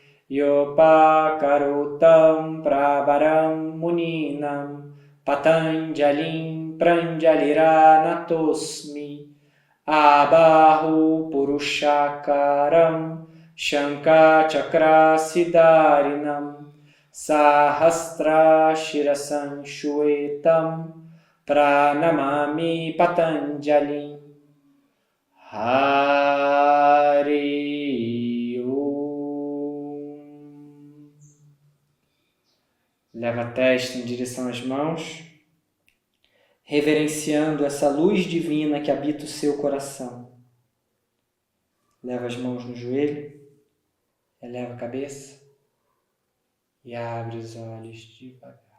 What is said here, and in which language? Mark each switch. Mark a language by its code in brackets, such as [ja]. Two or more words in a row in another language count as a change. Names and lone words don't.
[sa] yopakarotam pravaram muninam patanjalim pranjaliranatosmi abahu purushakaram shankachakrasidarinam Sahasra Shirasan Shwetam Pranamami Patanjali. Hari Om. [pt] Leva a testa em direção às mãos, reverenciando essa luz divina que habita o seu coração. Leva as mãos no joelho, eleva a cabeça. E abre os olhos devagar.